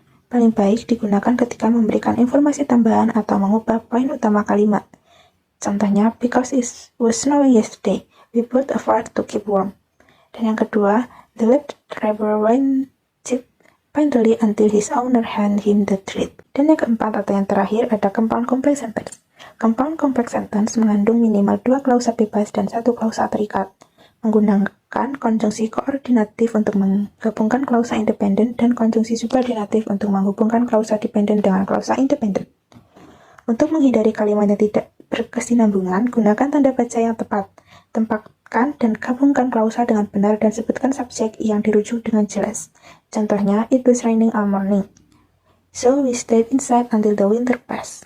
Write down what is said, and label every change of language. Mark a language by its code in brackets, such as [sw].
[id] Paling baik digunakan ketika memberikan informasi tambahan atau mengubah poin utama kalimat. [en] Contohnya, because it was snowy yesterday, we built a fire to keep warm. [id] Dan yang kedua, [en] the late driver went painfully until his owner handed him the treat. [id] Dan yang keempat atau yang terakhir ada compound complex sentence. Compound complex sentence mengandung minimal dua klausa bebas dan satu klausa terikat, menggunakan konjungsi koordinatif untuk menggabungkan klausa independen dan konjungsi subordinatif untuk menghubungkan klausa dependen dengan klausa independen. Untuk menghindari kalimat yang tidak berkesinambungan, gunakan tanda baca yang tepat. Tempatkan dan gabungkan klausa dengan benar dan sebutkan subjek yang dirujuk dengan jelas. [en] Contohnya, it was raining all morning, so we stayed inside until the winter passed.